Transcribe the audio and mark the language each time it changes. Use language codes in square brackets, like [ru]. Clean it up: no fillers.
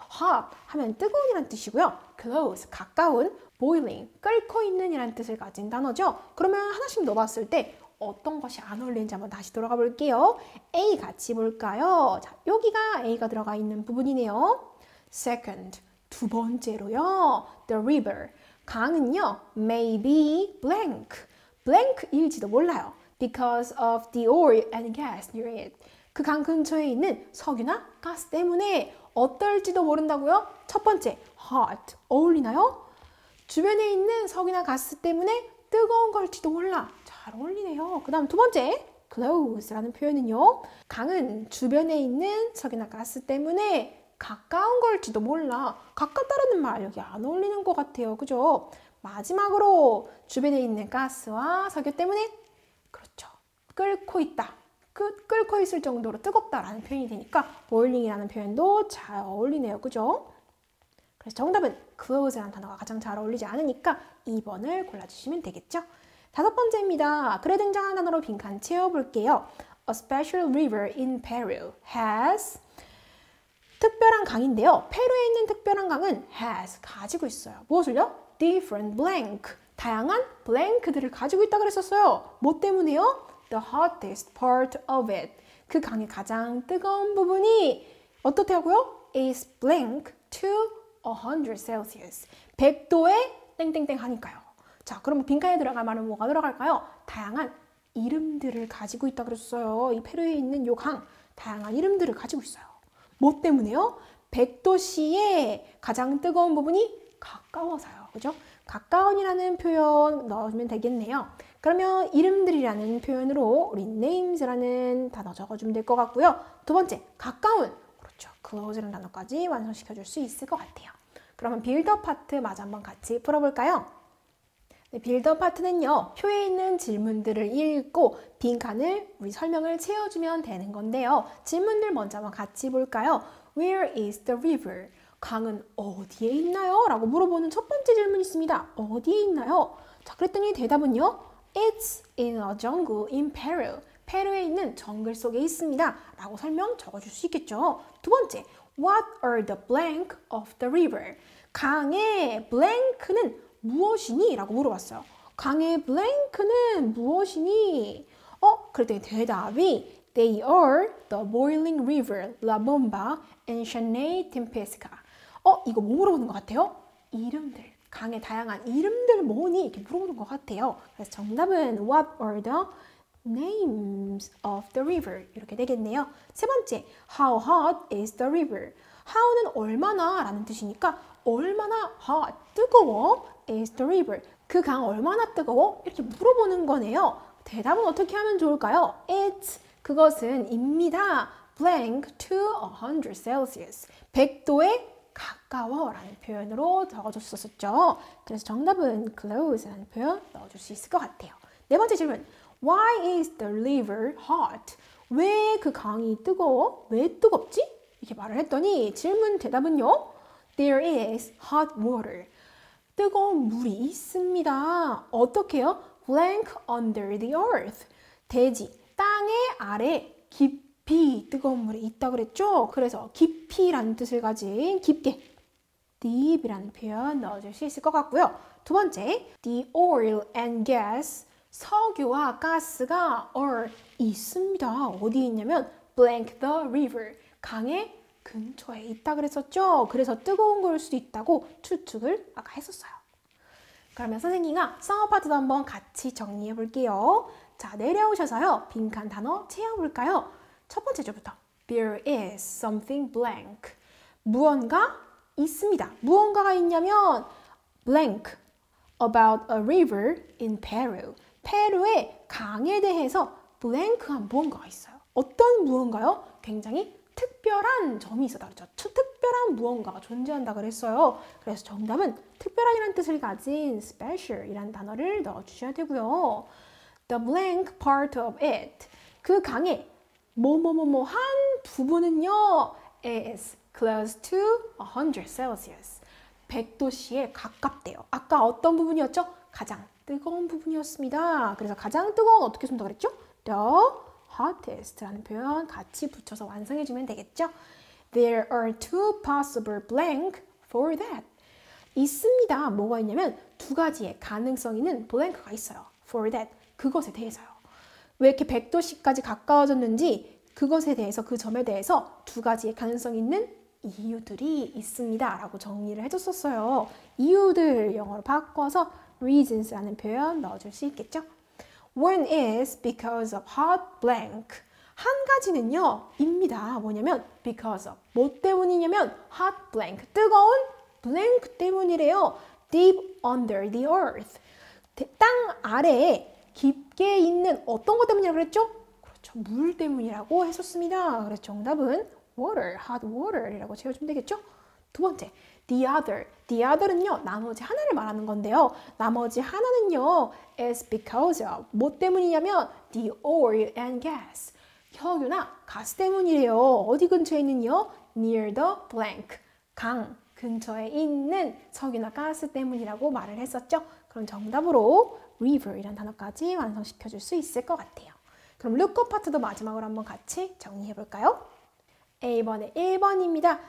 [ko] hot 하면 뜨거운이란 뜻이고요. close, 가까운, boiling, 끓고 있는 이란 뜻을 가진 단어죠. 그러면 하나씩 넣어봤을 때 어떤 것이 안 어울리는지 한번 다시 돌아가 볼게요. A 같이 볼까요? 자, 여기가 A가 들어가 있는 부분이네요. [en] Second, [ko] 두 번째로요. [en] The river, [ko] 강은요. [en] may be blank, [ko] blank일지도 몰라요. [en] Because of the oil and gas near it. [ko] 그 강 근처에 있는 석유나 가스 때문에 어떨지도 모른다고요? 첫 번째, hot, 어울리나요? 주변에 있는 석유나 가스 때문에 뜨거운 걸지도 몰라. 잘 어울리네요. 그 다음 두 번째, close라는 표현은요. 강은 주변에 있는 석유나 가스 때문에 가까운 걸지도 몰라. 가깝다라는 말 여기 안 어울리는 것 같아요. 그죠? 마지막으로 주변에 있는 가스와 석유 때문에 그렇죠. 끓고 있다. 끓고 있을 정도로 뜨겁다라는 표현이 되니까 boiling이라는 표현도 잘 어울리네요. 그죠? 그래서 정답은 close라는 단어가 가장 잘 어울리지 않으니까 2번을 골라주시면 되겠죠? 다섯 번째입니다. 글에 등장한 단어로 빈칸 채워볼게요. [en] A special river in Peru has [ko] 특별한 강인데요. 페루에 있는 특별한 강은 has 가지고 있어요. 무엇을요? [en] different blank [ko] 다양한 blank들을 가지고 있다 그랬었어요. 뭐 때문에요? [en] The hottest part of it [ko] 그 강의 가장 뜨거운 부분이 어떻다고요? [en] is blank to 100 Celsius [ko] 100도에 땡땡땡 하니까요. 자, 그럼 빈칸에 들어갈 말은 뭐가 들어갈까요? 다양한 이름들을 가지고 있다 그랬어요. 이 페루에 있는 요 강 다양한 이름들을 가지고 있어요. 뭐 때문에요? 100도씨의 가장 뜨거운 부분이 가까워서요. 그죠? 가까운이라는 표현 넣어주면 되겠네요. 그러면 이름들이라는 표현으로 우리 names라는 단어 적어주면 될 것 같고요. 두 번째, 가까운. 그렇죠. close라는 단어까지 완성시켜줄 수 있을 것 같아요. 그러면 빌더 파트 마저 한번 같이 풀어볼까요? 네, 빌더 파트는요. 표에 있는 질문들을 읽고 빈칸을 우리 설명을 채워주면 되는 건데요. 질문들 먼저 한번 같이 볼까요? [en] Where is the river? [ko] 강은 어디에 있나요? 라고 물어보는 첫 번째 질문이 있습니다. 어디에 있나요? 자, 그랬더니 대답은요. [en] It's in a jungle in Peru. [ko] 페루에 있는 정글 속에 있습니다. 라고 설명 적어줄 수 있겠죠. 두 번째, [en] What are the blank of the river? [ko] 강의 blank는 무엇이니? 라고 물어봤어요. 강의 blank는 무엇이니? 그랬더니 대답이 [en] They are the boiling river, La Bomba, and Chaney Tempesca. [ko] 이거 뭐 물어보는 것 같아요? 이름들, 강의 다양한 이름들 뭐니? 이렇게 물어보는 것 같아요. 그래서 정답은 [en] What are the names of the river? [ko] 이렇게 되겠네요. 세 번째, [en] How hot is the river? [ko] How는 얼마나 라는 뜻이니까 얼마나 hot, 뜨거워? [en] is the river. [ko] 그 강 얼마나 뜨거워? 이렇게 물어보는 거네요. 대답은 어떻게 하면 좋을까요? [en] It's, [ko] 그것은 입니다. [en] blank to 100 Celsius. [ko] 100도에 가까워 라는 표현으로 적어줬었죠. 그래서 정답은 close라는 표현 넣어줄 수 있을 것 같아요. 네 번째 질문. [en] Why is the river hot? [ko] 왜 그 강이 뜨거워? 왜 뜨겁지? 이렇게 말을 했더니 질문 대답은요. [en] There is hot water. [ko] 뜨거운 물이 있습니다. 어떻게요? [en] Blank under the earth. [ko] 대지, 땅의 아래 깊이 뜨거운 물이 있다 그랬죠? 그래서 깊이라는 뜻을 가진 깊게 deep이라는 표현 넣어줄 수 있을 것 같고요. 두 번째, [en] the oil and gas. [ko] 석유와 가스가 are 있습니다. 어디 있냐면 [en] blank the river. [ko] 강의 근처에 있다 그랬었죠? 그래서 뜨거운 걸 수도 있다고 추측을 아까 했었어요. 그러면 선생님과 썸머 파트도 한번 같이 정리해 볼게요. 자, 내려오셔서요. 빈칸 단어 채워볼까요? 첫 번째 줄부터 [en] There is something blank. [ko] 무언가 있습니다. 무언가가 있냐면 [en] blank about a river in Peru. [ko] 페루의 강에 대해서 blank한 무언가가 있어요. 어떤 무언가요? 굉장히 특별한 점이 있었다 그랬죠. 특별한 무언가가 존재한다 그랬어요. 그래서 정답은 특별한이라는 뜻을 가진 special이라는 단어를 넣어주셔야 되고요. [en] The blank part of it. [ko] 그 강의 한 부분은요. [en] is close to 100 Celsius. [ko] 100도씨에 가깝대요. 아까 어떤 부분이었죠? 가장 뜨거운 부분이었습니다. 그래서 가장 뜨거운 어떻게 쓴다 그랬죠? The hottest라는 표현 같이 붙여서 완성해주면 되겠죠? [en] There are two possible blank for that. [ko] 있습니다. 뭐가 있냐면 두 가지의 가능성 있는 blank가 있어요. [en] For that. [ko] 그것에 대해서요. 왜 이렇게 100도씨까지 가까워졌는지 그것에 대해서 그 점에 대해서 두 가지의 가능성 있는 이유들이 있습니다. 라고 정리를 해줬었어요. 이유들 영어로 바꿔서 reasons라는 표현 넣어줄 수 있겠죠? [en] One is because of hot blank. [ko] 한 가지는요, 입니다. 뭐냐면 [en] because of. [ko] 뭐 때문이냐면 [en] hot blank. [ko] 뜨거운 blank 때문이래요. [en] Deep under the earth. [ko] 땅 아래에 깊게 있는 어떤 것 때문이라고 그랬죠? 그렇죠. 물 때문이라고 했었습니다. 그래서 정답은 water, hot water이라고 채워주면 되겠죠? 두 번째, [en] the other. [ko] The other은요, 나머지 하나를 말하는 건데요. 나머지 하나는요, [en] is because of. [ko] 뭐 때문이냐면 [en] the oil and gas. [ko] 석유나 가스 때문이래요. 어디 근처에 있는요? [en] near the blank. [ko] 강 근처에 있는 석유나 가스 때문이라고 말을 했었죠. 그럼 정답으로 river이라는 단어까지 완성시켜줄 수 있을 것 같아요. 그럼 lookup 파트도 마지막으로 한번 같이 정리해 볼까요? A번에 1번입니다.